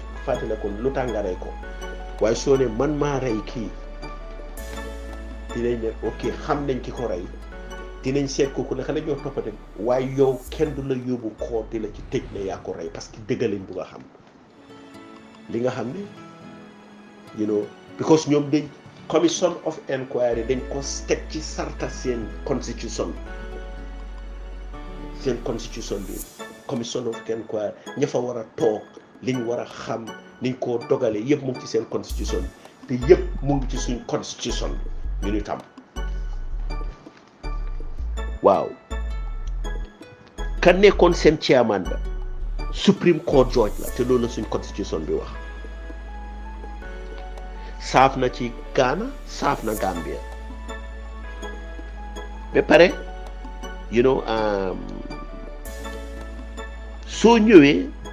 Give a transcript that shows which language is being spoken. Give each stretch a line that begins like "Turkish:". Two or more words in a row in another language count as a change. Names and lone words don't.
Wolof: fàttale ko lu tax nga rey ko waaye soo ne man maa rey kii dinañ ne ok xam nañ ki ko rey dinañ seet kooku naka la ñoo toppate waaye yow kenn du la yóbbu koot di la ci tëj ne yaa ko rey
French: parce que
Wolof: dëgg lañ bugg a xam li nga xam ne because ñoom dañ
English: commission of inquiry
Wolof: dañ ko teg ci sarta seen constitution bi
English: commission of inquiry
Wolof: ña fa war a toog liñ war a xam niñ koo dogale yëpp mu ngi ci seen constitution te yëpp mu ngi ci suñ constitution ñu ni tam waaw ka nekkoon seen chairman ba
English: Supreme Court Judge
Wolof: la te loolu la suñ constitution bi wax saaf na ci Ghana saaf na Gambia ba pare soo ñëwee